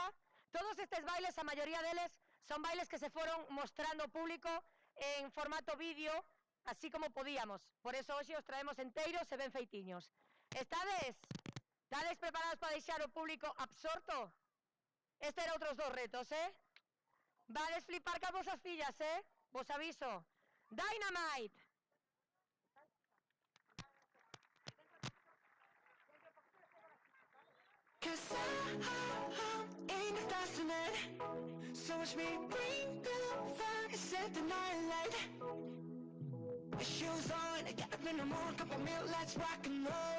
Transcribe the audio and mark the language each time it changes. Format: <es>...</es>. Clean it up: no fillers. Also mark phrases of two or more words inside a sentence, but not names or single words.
<gl>Todos estes bailes, a maioría deles, son bailes que se foron mostrando ao público en formato vídeo, así como podíamos. Por eso hoxe os traemos enteiros e ben feitiños. Estades preparados para deixar o público absorto? Este era outros dos retos, Vades flipar ca vosas fillas, Vos aviso.</gl> <en>Dynamite! Cause I'm in the fascinated. So watch me bring the fire, set the night light. Shoes on, get up in the morning, cup of milk, let's rock and roll.</en>